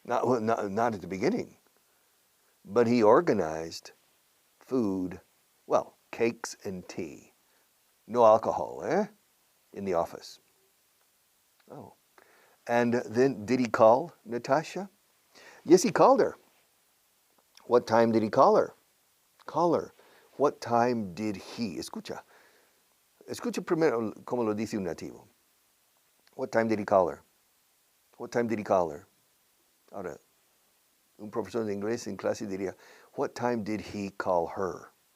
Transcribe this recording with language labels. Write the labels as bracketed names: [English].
[English] Not at the beginning. But he organized food, well, cakes and tea. No alcohol, in the office. Oh. And then did he call Natasha? Yes, he called her. What time did he call her? Call her. What time did he? [Spanish] Escucha. Escucha primero como lo dice un nativo. [English] What time did he call her? What time did he call her? [Spanish] Ahora, un profesor de inglés en clase diría, [English] what time did he call her?